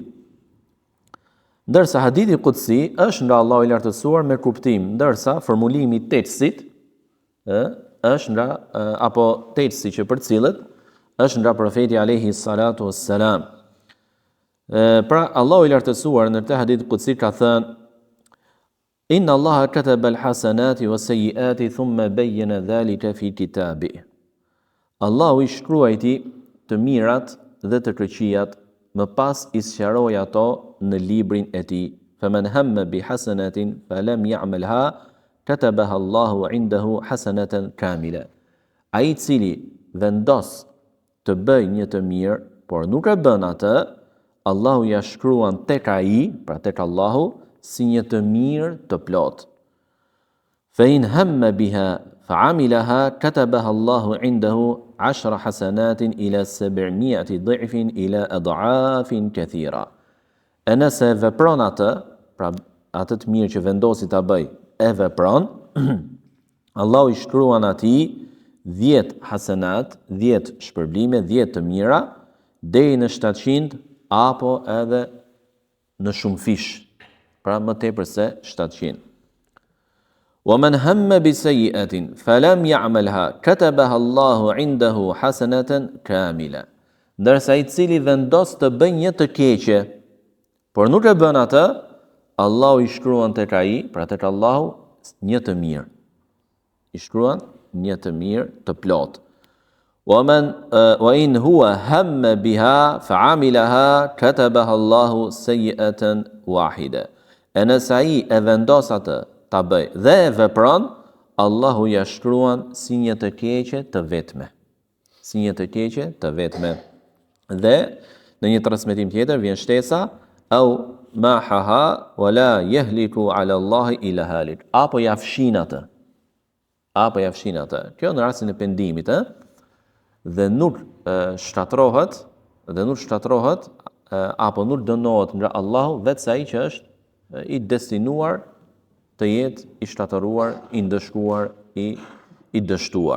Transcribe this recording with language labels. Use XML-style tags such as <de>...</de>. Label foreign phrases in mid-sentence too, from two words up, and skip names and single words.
<sq>Ndërsa hadithi qudsi është nga Allahu i lartësuar me kuptim, ndërsa formulimi i teksit është nga apo teksti që përcillet është nga profeti</sq> <ar>عليه الصلاة والسلام.</ar> <sq>Pra Allahu i lartësuar në këtë hadith qudsi ka thënë:</sq> <ar>إن الله كتب الحسنات والسيئات ثم بين ذلك في كتابه.</ar> <sq>Allahu i shkruajti të mirat dhe të këqijat, më pas i sqaroi ato në librin e tij.</sq> <ar>فمن هم بحسنة فلم يعملها كتبها الله عنده حسنة كاملة.</ar> <sq>Ai i cili vendos të bëjë një të mirë, por nuk e bën atë, Allahu ja shkruan tek ai, pra tek Allahu, si një të mirë të plot.</sq> <ar>فإن هم بها فعملها كتبها الله عنده 10 حسنات إلى 700 ضعف إلى أضعاف كثيرة.</ar> <sq>E nëse vepron atë, pra atë të mirë që vendosi ta bëj, e vepron, Allahu i shkruan atij 10 hasenat, 10 shpërblime, 10 të mira, deri në 700 apo edhe në shumë fish, pra më tepër se 700.</sq> <ar>ومن هم بسيئة فلم يعملها كتبها الله عنده حسنة كاملة.</ar> <sq>Ndërsa i cili vendos të bëjë një të keqe, por nuk e bën atë, Allahu i shkruan tek ai, pra tek Allahu, një të mirë. I shkruan një të mirë të plot.</sq> <ar>وإن هو هم بها فعملها كتبها الله سيئة واحدة.</ar> <sq>E nëse ai e vendos atë ta bëj dhe e vepron, Allahu ja shkruan si një të keqe të vetme. Si një të keqe të vetme. Dhe në një transmetim tjetër vjen shtesa</sq> <ar>أو محاها ولا يهلك على الله إلا هالك.</ar> <sq>Apo ja fshin atë. Apo ja fshin atë. Kjo në rastin e pendimit, dhe nuk shtatrohet apo nuk dënohet nga Allahu vetë ai që është i destinuar të jetë i shtatëruar, i ndëshkuar, i dështuar.</sq>